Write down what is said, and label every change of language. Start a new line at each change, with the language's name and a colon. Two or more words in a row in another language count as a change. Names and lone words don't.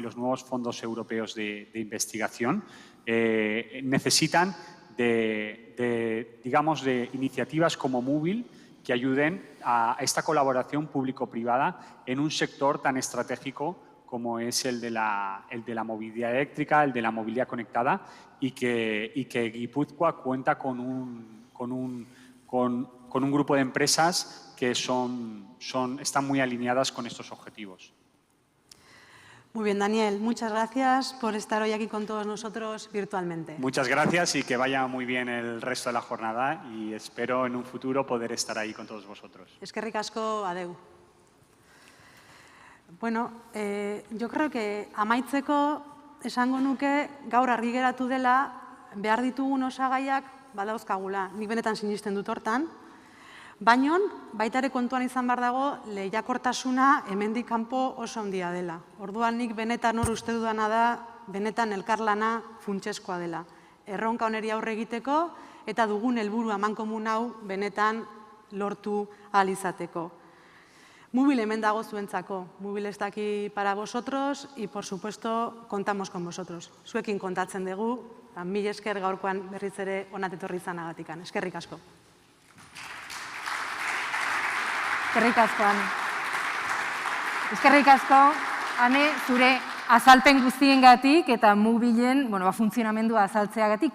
Spanish: los nuevos fondos europeos de investigación necesitan de iniciativas como Movil que ayuden a esta colaboración público-privada en un sector tan estratégico como es el de la movilidad eléctrica, el de la movilidad conectada y que Guipúzcoa cuenta con un grupo de empresas que están muy alineadas con estos objetivos. Muy bien, Daniel, muchas gracias por estar hoy aquí con todos nosotros virtualmente. Muchas gracias y que vaya muy bien el resto de la jornada y espero en un futuro poder estar ahí con todos vosotros.
Basque: Eskerrik asko, adeu. Bueno,
Spanish: yo creo que
Basque: amaitzeko esango nuke gaur argi geratu dela behar ditugun osagaiak badauzkagula. Nik benetan sinisten dut hortan. Baina, baita ere kontuan izan behar dago, lehiakortasuna hemendik kanpo oso handia dela. Orduan nik benetan hor uste dudana da, benetan elkarlana funtsezkoa dela. Erronka honeri aurre egiteko eta dugun helburu amankomun hau benetan lortu ahal izateko. Mubil hemen dago zuentzako.
Spanish: Mubil
Basque: ez daki
Spanish: para vosotros y, por supuesto, contamos con vosotros.
Basque: Zuekin kontatzen dugu, mila esker gaurkoan berriz ere onat etorri izanagatikan. Eskerrik asko. Eskerrik asko, Ane. Eskerrik asko, Ane, zure azalpen guztiengatik eta mubilen funtzionamendua azaltzeagatik.